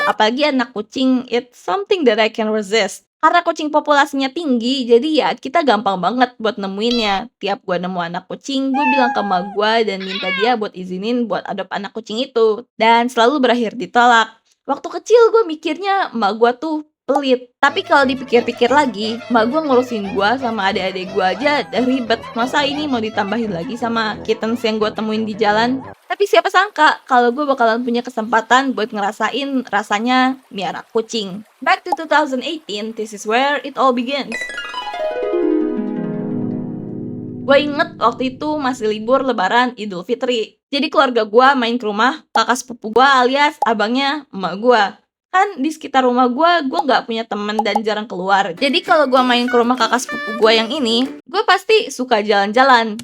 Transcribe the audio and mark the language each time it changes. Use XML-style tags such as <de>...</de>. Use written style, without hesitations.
<id>Apalagi anak kucing,</id> <en>it's something that I can resist.</en> <id>Karena kucing populasinya tinggi, jadi ya kita gampang banget buat nemuinnya. Tiap gue nemu anak kucing, gue bilang ke emak gue dan minta dia buat izinin buat adopt anak kucing itu. Dan selalu berakhir ditolak. Waktu kecil gue mikirnya emak gue tuh pelit. Tapi kalau dipikir-pikir lagi, emak gue ngurusin gue sama adik-adik gue aja udah ribet. Masa ini mau ditambahin lagi sama kittens yang gue temuin di jalan? Tapi siapa sangka kalau gue bakalan punya kesempatan buat ngerasain rasanya miara kucing.</id> <en>Back to 2018, this is where it all begins.</en> <id>Gue inget waktu itu masih libur lebaran Idul Fitri. Jadi keluarga gue main ke rumah kakak sepupu gue alias abangnya emak gue. Kan di sekitar rumah gue nggak punya temen dan jarang keluar. Jadi kalau gue main ke rumah kakak sepupu gue yang ini, gue pasti suka jalan-jalan.</id>